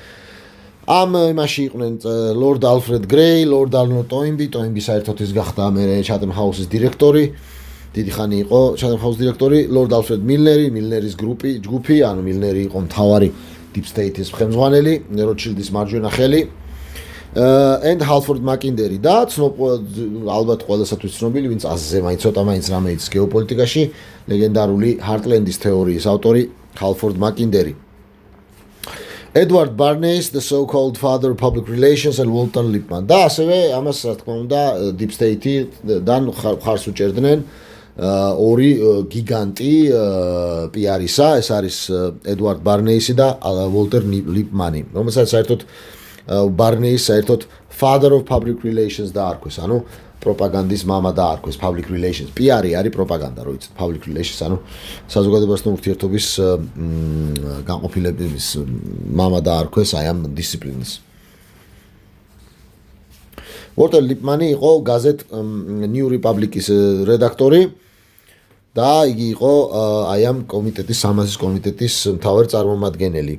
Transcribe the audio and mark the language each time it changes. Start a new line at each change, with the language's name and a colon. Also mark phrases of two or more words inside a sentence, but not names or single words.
Georgian: იმაში იყვნენ Lord Alfred Grey, Lord Arnold Toynbee, Toynbee საერთოდ ის გახდა მე Chatham House-ის დირექტორი. დიდი ხანი იყო Chatham House დირექტორი, Lord Alfred Milner, Milner-ის ჯგუფი, ანუ Milner იყო მთავარი
English: Deep State-
Georgian: ის ხელმძღვანელი, Rothschild-ის მარჯვენა ხელი. And Halford Mackinder და ალბათ ყველასათვის ცნობილი, ვინც აზზე მაინც რამე იცის გეოპოლიტიკაში, ლეგენდარული Heartland-ის თეორიის ავტორი Halford Mackinder.
English: Edward Bernays, the so-called father of public relations, and Walter Lippmann.
Georgian: და ასევე ამას რა თქმა უნდა
English: Deep State-
Georgian: დან ხარს უჭერდნენ ორი გიგანტი PR-ისა, ეს არის Edward Bernays და Walter Lippmann, რომელსაც საერთოდ Bernays საერთოდ
English: father of public relations
Georgian: დაარქვეს, ანუ პროპაგანდის мама დაარქვეს,
English: public relations.
Georgian: PR-ი არის პროპაგანდა, რო იცით,
English: public relations,
Georgian: ანუ საზოგადოებასთან ურთიერთობის განყოფილების мама დაარქვეს აი ამ დისციპლინას. Walter Lippmann იყო გაზეთ New Republic-ის რედაქტორი და იგი იყო აი ამ კომიტეტის 300-ის კომიტეტის მთავარი წარმომადგენელი.